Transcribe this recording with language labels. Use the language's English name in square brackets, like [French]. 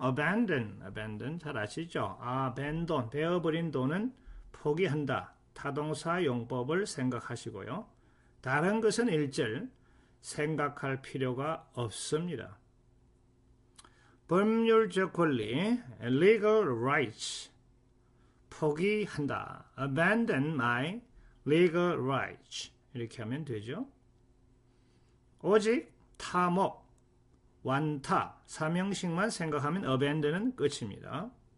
[Korean] abandon 잘 아시죠? abandon, 베어버린 돈은 포기한다. 타동사 용법을 생각하시고요. 다른 것은 1절 생각할 필요가 없습니다. 법률적 권리, [English] legal rights, [Korean] 포기한다. [English] abandon my legal rights. [Korean] 이렇게 하면 되죠. 오직 타목, 완타, 삼형식만 생각하면 abandon은 끝입니다.